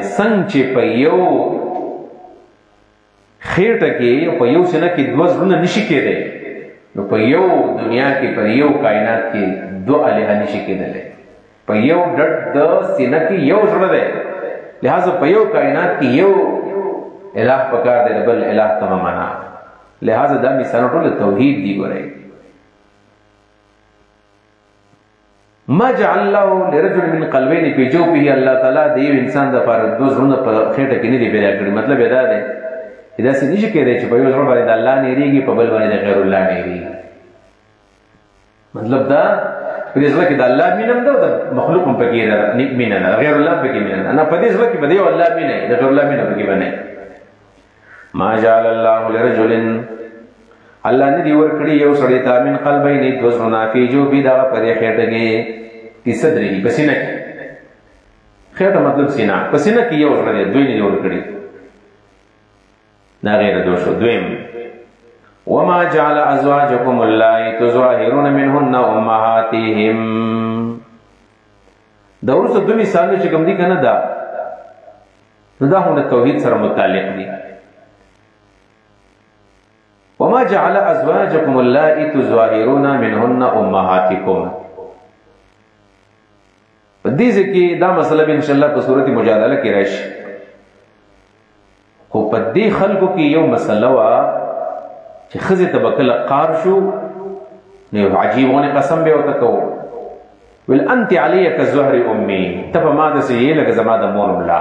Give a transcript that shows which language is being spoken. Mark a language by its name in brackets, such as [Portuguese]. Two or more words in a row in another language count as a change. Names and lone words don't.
[Pashto] څنګه چې په یو خېټه کې په یو سینه کې دوه زړونه نشي کېدی، نو په یو دنیا کې په یو کائنات کې دو الہ نشي کېدلی. په یو ډډ د سینه کې یو زړه دی، لہذا په یو کائنات کې یو الہ پکار دی، بل الہ ته مه منه. لہذا دا مثالونه ټول توحید دي. ګورئ [Arabic] ما جعل الله لرجل من قلبين في جوفه، [Pashto] الله تعالی د یو انسان دپاره دوه زړونه په خېټه کې نه دي پیدا کړي. مطلب یې دا دی چې داسې نشي کېدی چې په یو زړه باندې د الله نه یېرېږي، په بل باندې د [Arabic] غیر الله [Pashto] نه یېرېږي. مطلب دا په دې زړه کې د الله مینه هم ده، د مخلوق هم پکې مینه نه، د [Arabic] غیر الله [Pashto] پکې مینه نه. په دې زړه کې به د یو الله مینه د [Arabic] غیر الله [Pashto] مینه پکې به نه. [Arabic] ما جعل الله لرجل، [Pashto] الله نه دي ورکړي یو سړي ته [Arabic] من قلبین [Pashto] دوه زړونه [Arabic] فی جوفه، [Pashto] دغه په دې خېټه کې [Arabic] فی صدره، [Pashto] په سینه کې. خېټه مطلب سینه، په سینه کې یو زړه دی، دوی نه دي ورکړي. دا غیر دو شو. دویم [Arabic] وما جعل ازواجكم اللائي تظاهرون منهن امهاتهم. [Pashto] دا ورسره دوه مثالونه چې کوم دي کنه، دا نو دا هم د توحید سره متعلق دي. [Arabic] وما جعل ازواجكم اللائي تظاهرون منهن امهاتكم. [Pashto] په دې ځکه دا مسله به [Arabic] ان شاء الله [Pashto] په سورۃ مجادله کې راشي. خو په دې خلکو کې یو مسله وا چې ښځې ته به کله قار شو نو عجیبونه قسم به ورته کوو، ویل [Arabic] انت علی کظهر امي، [Pashto] ته په ما داسې یې لکه زما د مور ملا.